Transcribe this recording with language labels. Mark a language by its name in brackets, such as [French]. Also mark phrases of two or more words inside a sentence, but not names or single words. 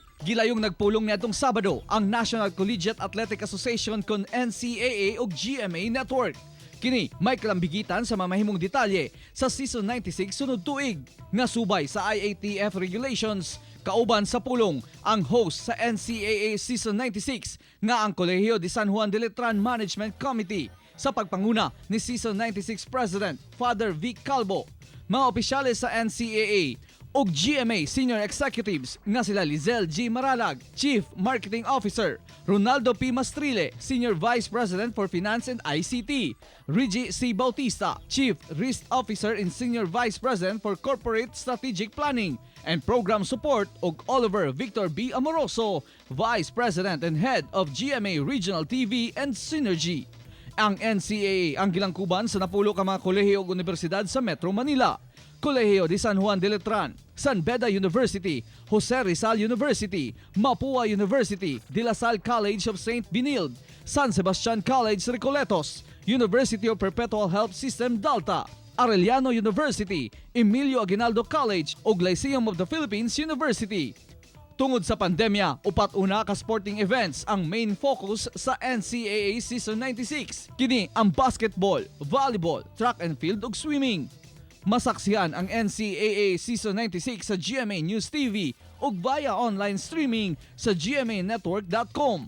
[Cebuano] Gilayong nagpulong niadtong Sabado ang National Collegiate Athletic Association kon NCAA ug GMA Network. Kini may kalambigitan sa mamahimong detalye sa Season 96 sunod tuig nga subay sa IATF regulations. Kauban sa pulong ang host sa NCAA Season 96 nga ang Colegio de San Juan de Letran Management Committee sa pagpanguna ni Season 96 President Father Vic Calvo. Mga opisyales sa NCAA ug GMA [English] Senior Executives [Cebuano] nga sila Lizel G. [English] Maralag, Chief Marketing Officer, Ronaldo P. Mastrile, Senior Vice President for Finance and ICT, Reggie C. Bautista, Chief Risk Officer and Senior Vice President for Corporate Strategic Planning and Program Support, [Cebuano] ug Oliver Victor B. [English] Amoroso, Vice President and Head of GMA Regional TV and Synergy. [Cebuano] Ang NCAA ang gilangkuban sa napulo ka mga kolehiyo ug universidad sa Metro Manila. Colegio de San Juan de Letran, San Beda University, Jose Rizal University, Mapua University, De La Salle College of St. Benilde, San Sebastian College Recoletos, University of Perpetual Health System Dalta, Arellano University, Emilio Aguinaldo College ug Lyceum of the Philippines University. Tungod sa pandemya, upat una ka [English] sporting events [Cebuano] ang [English] main focus [Cebuano] sa NCAA Season 96. Kini ang basketball, volleyball, [English] track and field [Cebuano] ug swimming. Masaksihan ang NCAA Season 96 sa GMA News TV ug via [English] online streaming [Cebuano] sa gmanetwork.com.